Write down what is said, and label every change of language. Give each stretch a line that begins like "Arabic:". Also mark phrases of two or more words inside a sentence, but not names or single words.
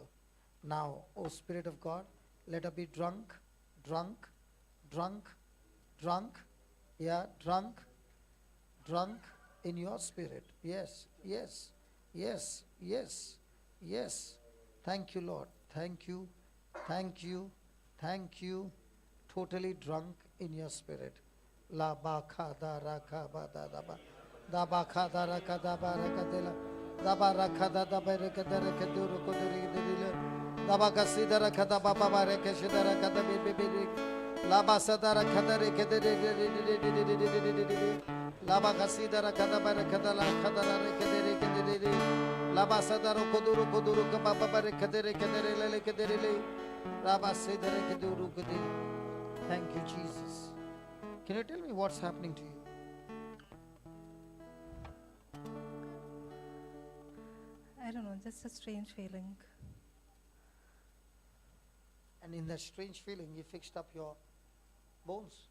English: Now, O Spirit of God, let her be drunk, in your Spirit. Yes. Thank you, Lord. Thank you. Totally drunk in your Spirit. La ba kha da ra kha ba da da ba. Da ba kha da ra kha da ba ra kha de la. Da ba ra kha da da ba ra kha da ra kha du ru ko du ri de di la. Da ba ka si da ra kha da ba ba ba ra kha shi da ra kha da bi bi bi ri. La ba sa da ra kha da re kha de de. La ba ka si da ra kha da ba ra kha da la kha da ra re kha de re kha de de. La ba sa da ro ko du ka ba ba ba re kha de re le le kha de re le. La ba si da re kha du ru ko de. Thank you, Jesus. Can you tell me what's happening to you? I don't know, just a strange feeling. And in that strange feeling, you fixed up your bones.